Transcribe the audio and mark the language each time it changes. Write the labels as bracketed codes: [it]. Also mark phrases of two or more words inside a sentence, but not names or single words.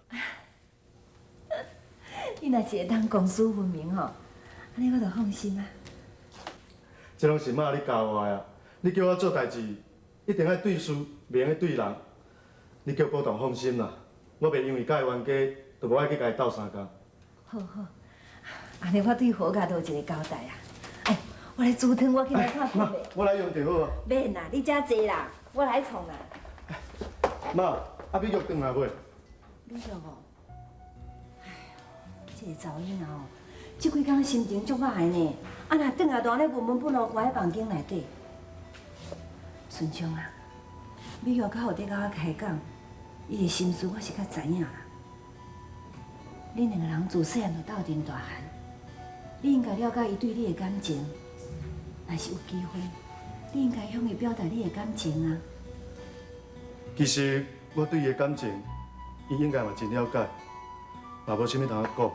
[nan] 你若是会当公私分明吼，安尼我就放心啊。这拢是妈你教我的啊！你叫我做代志，一定爱对事，袂用对人。你叫宝堂放心啦，我袂因为甲伊冤家，就无爱去甲伊斗相共。好好，安尼我对好家都有一个交代啊。哎，我来煮汤，我去来看看妈，我来用就好啊。免啦，你遮坐啦，我来创啦。妈，啊美玉转来未？美玉哦，哎呦，这个查某囡仔哦，这几工心情足歹呢。啊，若转来就安尼闷闷不乐，关喺房间内底。顺昌啊，美玉较有得甲我开讲，伊的心思我是较知影啦。恁两个人自细汉就斗阵大汉，你应该了解伊对你的感情。若是有机会，你应该向伊表达你的感情啊。其实我对伊的感情，伊应该嘛真了解，嘛无啥物通讲。